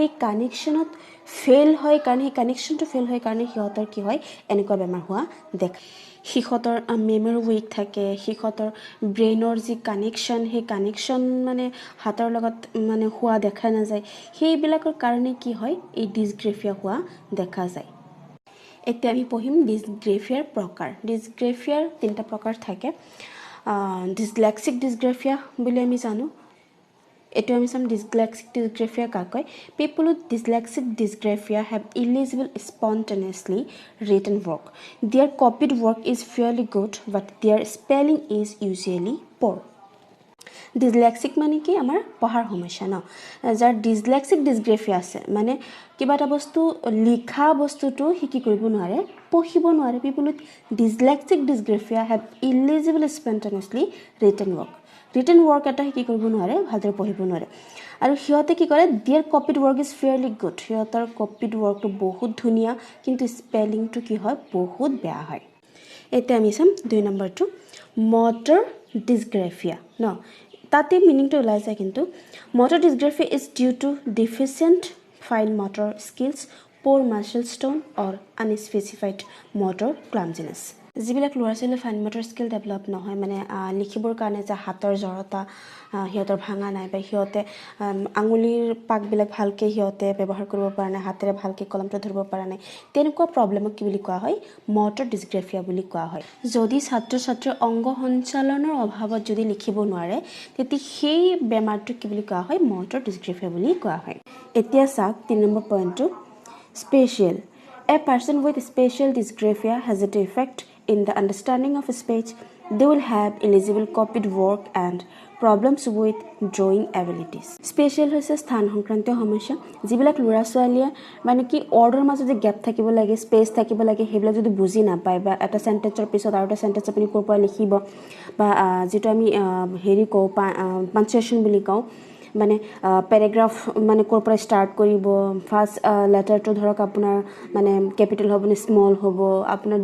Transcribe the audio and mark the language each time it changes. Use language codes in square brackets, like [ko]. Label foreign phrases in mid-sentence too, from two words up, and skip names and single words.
[as] কানেকশ্যনত ফেইল হয় কাৰণে সেই কানেকশ্যনটো ফেইল হয় কাৰণে সিহঁতৰ কি হয় এনেকুৱা বেমাৰ হোৱা দেখা সিহঁতৰ [en] memory weak [as] থাকে সিহঁতৰ ব্ৰেইনৰ যি কানেকশ্যন সেই কানেকশ্যন মানে হাতৰ লগত মানে হোৱা দেখা নাযায় সেইবিলাকৰ কাৰণে কি হয় এই ডিসগ্ৰাফিয়া হোৱা দেখা যায় এতিয়া আমি পঢ়িম ডিসগ্ৰাফিয়াৰ প্ৰকাৰ ডিসগ্ৰাফিয়াৰ তিনিটা প্ৰকাৰ থাকে [en] dyslexic dysgraphia [as] বুলি আমি জানো এটো আমি সাম [en] dyslexic dysgraphia কাকৈ people with dyslexic dysgraphia have illegible spontaneously written work their copied work is fairly good but their spelling is usually poor [as] ডিসলেক্সিক মানে কি আমাৰ পঢ়াৰ সমস্যা ন যাৰ [en] dyslexic dysgraphia [as] আছে মানে কিবা এটা বস্তু লিখা বস্তুটো হিকি কৰিব নোৱাৰে পঢ়িব নোৱাৰে [en] people with dyslexic dysgraphia have illegible spontaneously written work [as] এটা কি কৰিব নোৱাৰে ভালদৰে পঢ়িব নোৱাৰে আৰু সিহঁতে কি কৰে [en] their copied work is fairly good [as] সিহঁতৰ [en] copied work [as] টো বহুত ধুনীয়া কিন্তু স্পেলিংটো কি হয় বহুত বেয়া হয় এতিয়া আমি চাম 2 নম্বৰটো [en] motor dysgraphia [as] ন তাতে মিনিংটো ওলাই যায় কিন্তু [en] motor dysgraphia is due to deficient fine motor skills poor muscle tone or unspecified motor clumsiness [as] যিবিলাক ল'ৰা ছোৱালীৰ [en] fine motor skill develop [as] নহয় মানে লিখিবৰ কাৰণে যে হাতৰ জড়তা সিহঁতৰ ভাঙা নাই বা সিহঁতে আঙুলিৰ পাকবিলাক ভালকৈ সিহঁতে ব্যৱহাৰ কৰিব পৰা নাই হাতেৰে ভালকৈ কলমটো ধৰিব পৰা নাই তেনেকুৱা প্ৰব্লেমক কি বুলি কোৱা হয় [en] motor dysgraphia [as] বুলি কোৱা হয় যদি ছাত্ৰ ছাত্ৰীৰ অংগ সঞ্চালনৰ অভাৱত যদি লিখিব নোৱাৰে তেতিয়া সেই বেমাৰটো কি বুলি কোৱা হয় [en] motor dysgraphia [as] বুলি কোৱা হয় এতিয়া চাওক 3 নম্বৰ পইণ্টটো স্পেচিয়েল [en] A person with spatial dysgraphia has a defect in the understanding of speech. They will have illegible copied work and problems with drawing abilities. [as] Spatial হৈছে স্থান সংক্ৰান্তীয় সমস্যা যিবিলাক ল'ৰা ছোৱালীয়ে মানে কি অৰ্ডাৰ মাজত গেপ থাকিব লাগে স্পেচ থাকিব লাগে সেইবিলাক যদি বুজি নাপায় বা এটা সেন্টেন্সৰ পিছত আৰু এটা সেন্টেন্স আপুনি ক'ৰ পৰা লিখিব বা যেটো আমি হেৰি কওঁ পাঞ্চুৱেশ্যন বুলি কওঁ মানে প্যাৰাগ্ৰাফ মানে ক'ৰ পৰা ষ্টাৰ্ট কৰিব [en] first letterটো [as] ধৰক আপোনাৰ মানে ক্যাপিটাল হ'ব নে স্মল হ'ব আপোনাৰ